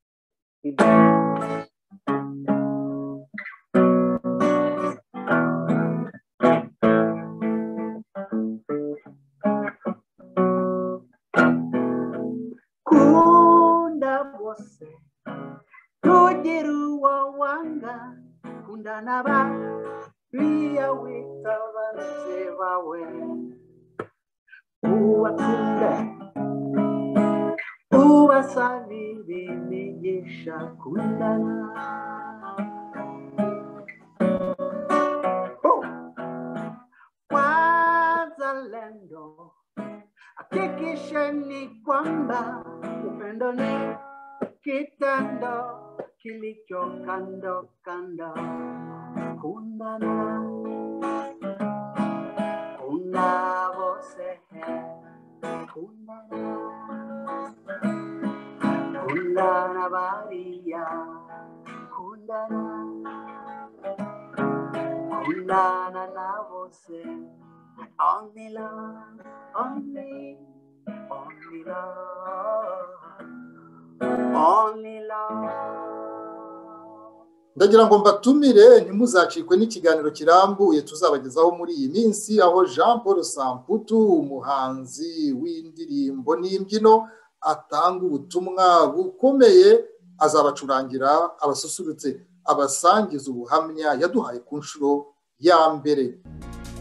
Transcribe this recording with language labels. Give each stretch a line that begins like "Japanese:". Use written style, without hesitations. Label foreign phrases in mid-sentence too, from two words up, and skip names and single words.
Kinyarwanda: Kunda bose tugira uwo wanga, kundana bariya wita banze bawe. Uwakunda ubasabira imigisha, kundana.
Swahili: Wazalendo hakikisha ni kwamba upendo ni kitendo kilicho kando kando.
Kinyarwanda: Kundana, kunda bose, kundana, kundana bariya, kundana, kundana na bose.
English: Only love, only love, only love.
Kinyarwanda: Ndagira ngo mbatumire ntimuzacikwe n'ikiganiro kirambuye tuzabagezaho muri iyi minsi, aho Jean Paul Samputu, umuhanzi w'indirimbo n'imbyino, atanga ubutumwa bukomeye. Azabacurangira, abasusurutse, abasangiza ubuhamya yaduhaye ku nshuro ya mbere.